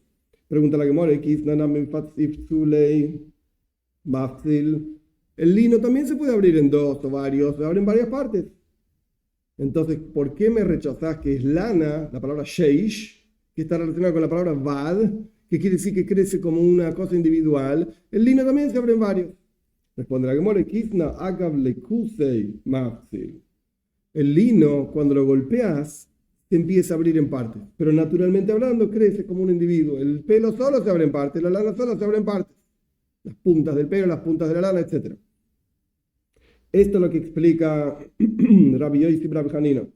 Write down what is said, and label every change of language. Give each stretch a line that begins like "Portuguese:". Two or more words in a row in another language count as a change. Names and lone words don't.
Spanish: Pregunta la Gemara, el lino también se puede abrir en dos o varios, se abren varias partes. Entonces, ¿por qué me rechazás que es lana, la palabra sheish, que está relacionada con la palabra vad, que quiere decir que crece como una cosa individual? El lino también se abre en varios. Responde la Gemara,
Aramaic: כיתנא אגב כותשיה מיפצל.
Spanish: El lino, cuando lo golpeas, se empieza a abrir en partes. Pero naturalmente hablando, crece como un individuo. El pelo solo se abre en partes, la lana solo se abre en partes. Las puntas del pelo, las puntas de la lana, etc. Esto es lo que explica Rabbi Yosi Rabbi Hanina.